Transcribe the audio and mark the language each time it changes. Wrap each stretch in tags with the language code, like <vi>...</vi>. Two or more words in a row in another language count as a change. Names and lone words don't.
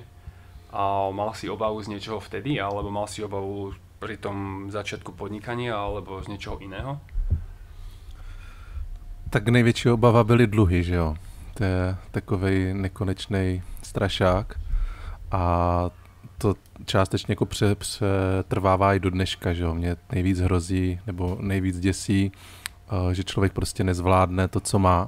<sk>A mal si obavu z niečoho vtedy, alebo mal si obavu pri tom začiatku podnikania, alebo z niečoho iného?</sk> <cs>Tak největší obava byly dluhy, že jo. To je takovej nekonečný strašák a to částečně jako přetrvává i do dneška, že jo. Mě nejvíc hrozí, nebo nejvíc děsí, že člověk prostě nezvládne to, co má.</cs>